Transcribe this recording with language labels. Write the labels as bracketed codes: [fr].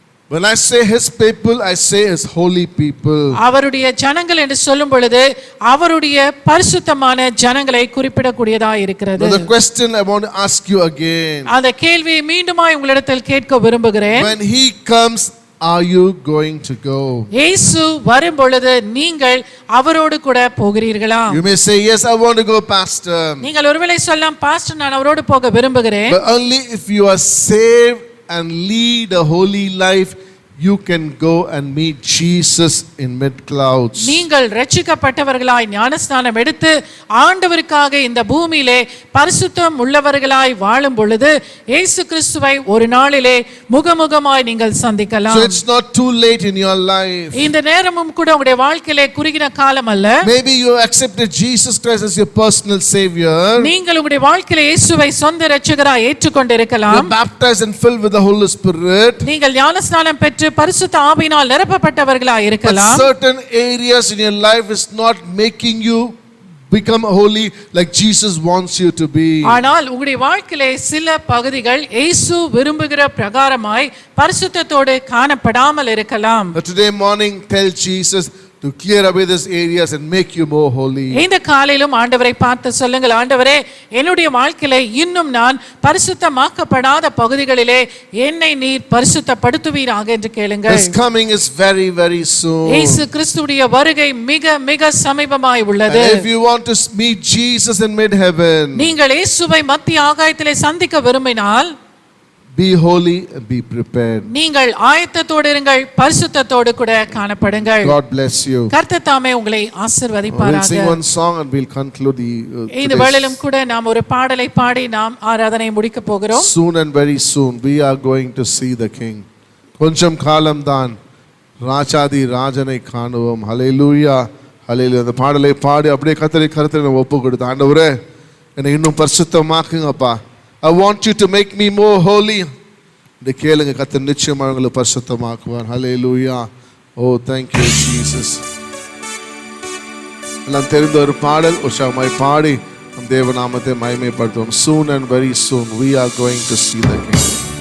[en] When I say his people, I say his holy people. [ta] அவருடைய ஜனங்கள் என்று சொல்லும் பொழுது அவருடைய பரிசுத்தமான ஜனங்களை குறிப்பிடக்கூடியதாய் இருக்கிறது. [en] Now the question I want to ask you again. [ta] அந்த கேள்வியை மீண்டுமாய் உங்களிடத்தில் கேட்க விரும்புகிறேன். [en] When he comes, are you going to go? [ta] இயேசு வரும் பொழுது நீங்கள் அவரோடு கூட போகிறீர்களா? [en] You may say, yes, I want to go, pastor. [ta] நீங்கள் ஒருவேளை சொல்லலாம், பாஸ்டர் நான் அவரோடு போக விரும்புகிறேன். [en] But only if you are saved and lead a holy life, you can go and meet Jesus in mid-clouds. [ta] நீங்கள் ரட்சிக்கப்பட்டவர்களாய் ஞானஸ்நானம் எடுத்து ஆண்டவருக்காக இந்த பூமியிலே பரிசுத்தம் உள்ளவர்களாய் வாழும் பொழுது இயேசு கிறிஸ்துவை ஒரு நாளிலே முகமுகமாய் நீங்கள் சந்திக்கலாம். [en] So it's not too late in your life. [ta] இந்த நேரமும் கூட உங்களுடைய வாழ்க்கையிலே குறுகின காலம் அல்ல. [en] Maybe you accepted Jesus Christ as your personal savior. [ta] நீங்கள் உங்களுடைய வாழ்க்கையிலே இயேசுவை சொந்த இரட்சகராய் ஏற்றுக்கொண்டிருக்கலாம். [en] You're baptized and filled with the Holy Spirit. [ta] நீங்கள் ஞானஸ்நானம் பெற்று பரிசுத்த ஆவியினால் நிரப்பப்பட்டவர்களாய் [en] But [ta] இருக்கலாம். [en] certain areas in your life is not making you become holy like Jesus wants you to be. [ta] ஆனால் உங்களுடைய வாழ்க்கையிலே சில பகுதிகள் இயேசு விரும்புகிற பிரகாரமாய் பரிசுத்தத்தோடு காணப்படாமல் இருக்கலாம். [en] But today morning, tell Jesus to clear away these areas and make you more holy. [ta] இந்த காலையிலும் ஆண்டவரை பார்த்து சொல்லுங்கள், ஆண்டவரே என்னுடைய வாழ்க்கையிலே இன்னும் நான் பரிசுத்தமாக்கப்படாத பகுதிகளிலே என்னை நீர் பரிசுத்தப்படுத்துவீராக என்று கேளுங்கள். [en] His coming is very, very soon. [ta] இயேசு கிறிஸ்துவுடைய வருகை மிக மிக சமீபமாய் உள்ளது. [en] And if you want to meet Jesus in mid-heaven, [ta] நீங்கள் இயேசுவை மத்திய ஆகாயத்திலே சந்திக்க விரும்பினால் [en] be holy and be prepared. [ta] நீங்கள் ஆயத்தத்தோடு இருங்கள், பரிசுத்தத்தோடு கூட காணப்படுங்கள். [en] God bless you. [ta] கர்த்தர் தாமே உங்களை [en] We'll [ta] ஆசீர்வதிப்பாராக. [en] sing one song and we'll conclude [ta] இந்த வேளையிலும் கூட நாம் ஒரு பாடலை பாடி நாம் ஆராதனை முடிக்க போகிறோம். [en] Soon and very soon we are going to see the King. [ta] கொஞ்சம் காலம்தான் ராஜாதி ராஜனை காணுவோம். ஹல்லேலூயா, ஹல்லேலூயா. அந்த பாடலை பாடி அப்படியே கர்த்தரை ஒப்பு கொடுத்து, ஆண்டவரே என்னை இன்னும் பரிசுத்தமாக்குங்கப்பா. [en] I want you to make me more holy. [ta] இந்த கேளுங்க, கர்த்தர் நிச்சயமாக உங்களை பரிசுத்தமாக்குவார். ஹல்லேலூயா. [en] Oh, thank you Jesus. [ta] எல்லாம் தெரிந்த ஒரு பாடல் உற்சாகமாய் பாடி நம் தேவ நாமத்தை மகிமைப்படுத்துவோம். [en] Soon and very soon we are going to see the King.